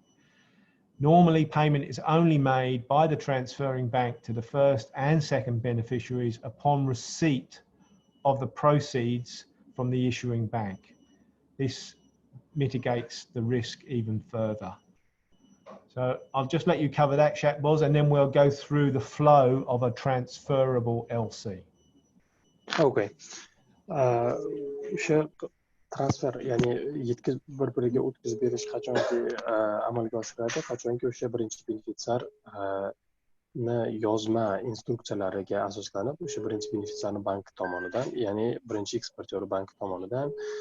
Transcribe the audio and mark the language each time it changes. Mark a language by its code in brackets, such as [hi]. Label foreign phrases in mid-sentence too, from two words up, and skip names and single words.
[en] Normally, payment is only made by the transferring bank to the first and second beneficiaries upon receipt of the proceeds from the issuing bank. This mitigates the risk even further. So I'll just let you cover that, Shaqboz, and then we'll go through the flow of a transferable LC. Okay. [uz] O'sha transfer, ya'ni bir-biriga o'tkazib berish qachonki amalga oshiradi, qachonki o'sha birinchi benefitsar yozma instruksiyalariga asoslanib o'sha birinchi benefitsarni bank tomonidan, ya'ni birinchi eksportyor bank tomonidan